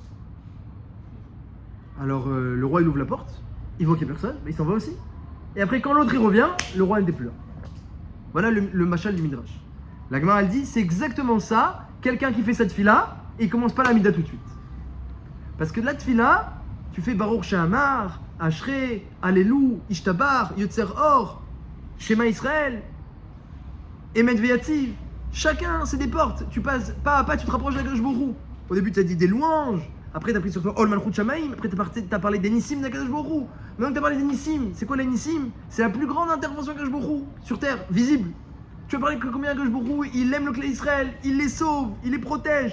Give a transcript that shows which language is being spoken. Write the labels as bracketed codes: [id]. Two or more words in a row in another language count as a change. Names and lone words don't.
[fr] Alors, le roi, il ouvre la porte, il voit qu'il n'y a personne, mais il s'en va aussi. Et après, quand l'autre il revient, le roi n'était plus là. Voilà le machal du Midrash. La Gemara, elle dit, c'est exactement ça, quelqu'un qui fait cette tfila, et il commence pas la mida tout de suite. Parce que la tfila, tu fais Baruch She'amar, Ashrei, Alelu, Ishtabar, Yotzer Or, Shema Israël, Emet Veyativ. Chacun, c'est des portes. Tu passes pas à pas, tu te rapproches de la [he] קדוש ברוך הוא. [fr] Au début, tu as dit des louanges. Après, tu as pris sur toi [he] עול מלכות שמים. [fr] Après, tu as parlé des Nissim de la [he] קדוש ברוך הוא. [fr] Maintenant que tu as parlé des Nissim, c'est quoi les Nissim? C'est la plus grande intervention de [he] קדוש ברוך הוא [fr] sur terre, visible. Tu as parlé que combien [he] קדוש ברוך הוא, [fr] il aime le clé Israël, il les sauve, il les protège.